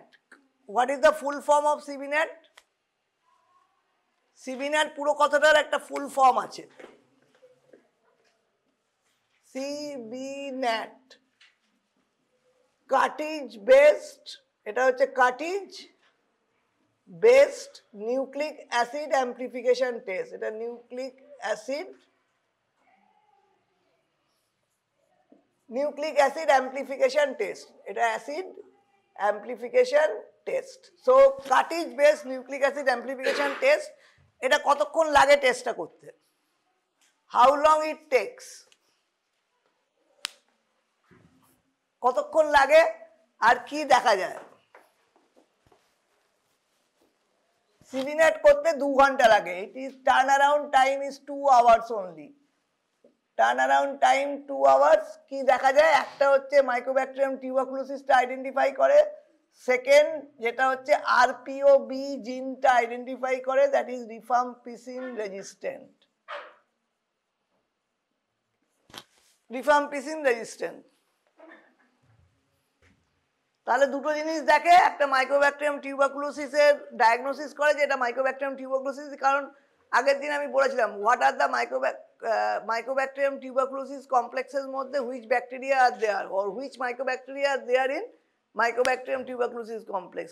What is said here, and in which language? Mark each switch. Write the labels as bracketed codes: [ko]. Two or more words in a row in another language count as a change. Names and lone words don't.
[en] What is the full form of CBNAT? [bn] CBNAT পুরো কথাটার একটা ফুল ফর্ম আছে। [en] CBNAT cartridge based, [bn] এটা হচ্ছে [en] cartridge based nucleic acid amplification test. [bn] এটা [en] nucleic acid amplification test, [bn] এটা [en] acid amplification test. So cartridge based nucleic acid amplification test, [bn] এটা কতক্ষণ লাগে টেস্টটা করতে? [en] How long it takes? [bn] কতক্ষণ লাগে আর কি দেখা যায়? CBNAT করতে 2 ঘন্টা লাগে। [en] It is turnaround time is 2 hours only. Turnaround time 2 hours। [bn] কি দেখা যায়? একটা হচ্ছে মাইক্রোব্যাকটেরিয়াম টিউবারকুলোসিসটা আইডেন্টিফাই করে, সেকেন্ড যেটা হচ্ছে RPOB জিনটা আইডেন্টিফাই করে, [en] that is rifampicin resistant. rifampicin resistant [bn] তাহলে দুটো জিনিস দেখে, একটা মাইক্রোব্যাকটেরিয়াম টিউবারকুলোসিসের ডায়াগনোসিস করে যে এটা মাইক্রোব্যাকটেরিয়াম টিউবারকুলোসিস, কারণ আগের দিন আমি বলেছিলাম [en] what are the Mycobacterium tuberculosis [bn] কমপ্লেক্সের মধ্যে [en] which bacteria are there or which mycobacteria are there in Mycobacterium tuberculosis complex.